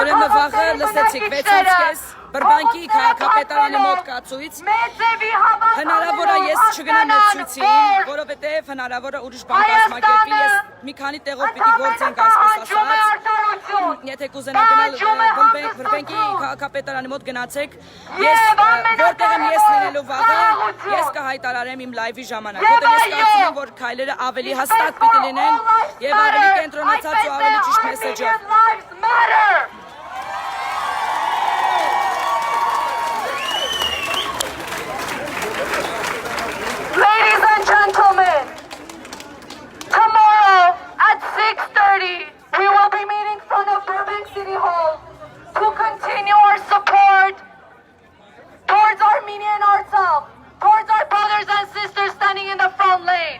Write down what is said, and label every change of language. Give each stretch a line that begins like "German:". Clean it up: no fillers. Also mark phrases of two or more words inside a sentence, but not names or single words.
Armenian: Ուրեմն վաղը լսեցիք 6:30 Բրբանքի քաղաքապետարանի մոտ կացույց։ Հնարավոր է ես չգնամ այդ ցույցին, որովհետև հնարավոր է ուրիշ բան կազմակերպվի։ Ես մի քանի տեղով պիտի գործենք, այսպես ասած։ Եթե կուզենաք գնալ Բրբանքի քաղաքապետարանի մոտ գնացեք, ես որտեղ եմ ես լինելու վաղը, ես կհայտարարեմ իմ լայվի ժամանակ, որտեղ ես կարծում եմ, որ քայլերը ավելի հստակ պիտի լինեն եւ ավելի կենտրոնացած ու ավելի ճիշտ մեսեջով։
English: Ladies and gentlemen, tomorrow at 6:30, we will be meeting in front of Burbank City Hall to continue our support towards Armenian Artsakh, towards our brothers and sisters standing in the front lane.